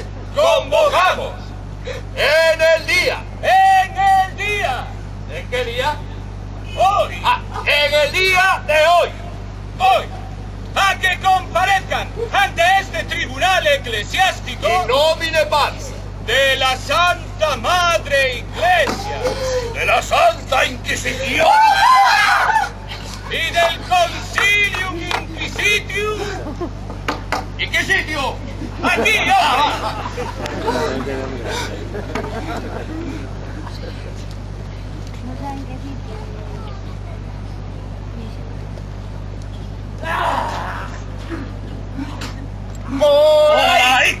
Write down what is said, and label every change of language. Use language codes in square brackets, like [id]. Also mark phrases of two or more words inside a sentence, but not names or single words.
[es] Convocamos en el día. ¿En qué día? Hoy. En el día de hoy. Hoy. A que comparezcan ante este tribunal eclesiástico. [la] In nomine Patris. [es] De la Santa Madre Iglesia. De la Santa Inquisición. Y del [la] Concilium Inquisitium. [es] ¡Inquisitio! ¡Aquí, ¡por ahí!